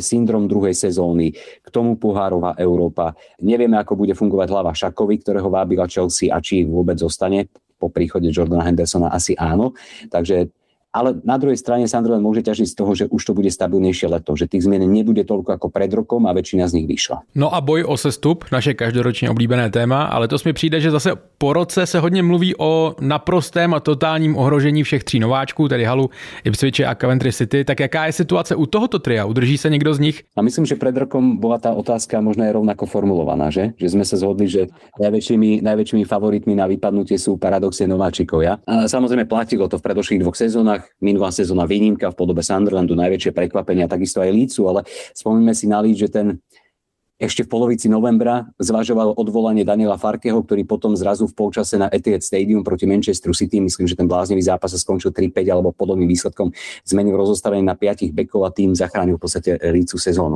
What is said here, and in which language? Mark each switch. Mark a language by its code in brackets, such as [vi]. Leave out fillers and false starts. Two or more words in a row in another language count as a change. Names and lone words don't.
[sk] Syndrom druhej sezóny, k tomu pohárová Európa. Nevieme, ako bude fungovať hlava Šakovi, ktorého vábila Chelsea a či vôbec zostane. Po príchode Jordana Hendersona asi áno. Takže ale na druhej strane Sunderland môže ťažiť z toho, že už to bude stabilnejšie leto, že tých zmien nebude toľko ako pred rokom a väčšina z nich vyšla. [cs] No a boj o sestup, naše každoročně oblíbené téma, ale to mi přijde, že zase po roce se hodně mluví o naprostém a totálním ohrožení všech tří nováčků, tedy Hullu, Ipswiche a Coventry City. Tak jaká je situace u tohoto tria? Udrží se někdo z nich? [sk] A myslím, že pred rokom bola tá otázka možno aj rovnako formulovaná, že? Že sme sa zhodli, že najväčšími favoritmi na vypadnutie sú paradoxne nováčikovia. A samozrejme platilo to v predošlých 2 sezónach. Minulá sezóna výnimka v podobe Sunderlandu, najväčšie prekvapenia, takisto aj Leedsu, ale spomíname si na Leeds, že ten ešte v polovici novembra zvažoval odvolanie Daniela Farkeho, ktorý potom zrazu v polčase na Etihad Stadium proti Manchesteru City, myslím, že ten bláznivý zápas sa skončil 3-5 alebo podobným výsledkom, zmenil rozostavenie na 5 bekov a tým zachránil v podstate Leedsu sezónu.